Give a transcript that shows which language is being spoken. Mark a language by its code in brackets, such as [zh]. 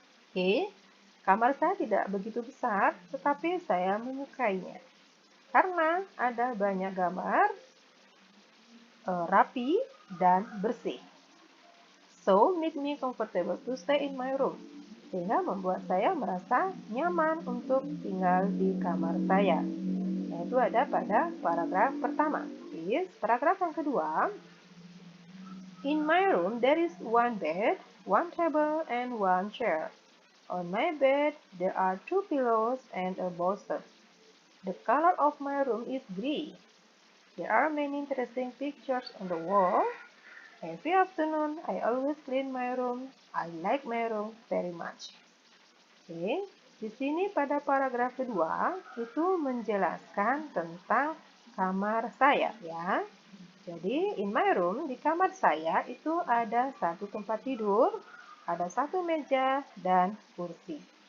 [id] Oke, kamar saya tidak begitu besar, tetapi saya menyukainya. Karena ada banyak gambar, rapi, dan bersih. [en] So, make me comfortable to stay in my room. [id] Sehingga membuat saya merasa nyaman untuk tinggal di kamar saya. Nah, itu ada pada paragraf pertama. Paragraf yang kedua. [en] In my room, there is one bed, one table, and one chair. On my bed, there are 2 pillows and a bolster. The color of my room is gray. There are many interesting pictures on the wall. Every afternoon, I always clean my room. I like my room very much. [id] Oke, di sini pada paragraf kedua itu menjelaskan tentang kamar saya ya. Jadi, in my room, di kamar saya itu ada 1 tempat tidur, ada 1 meja, dan kursi.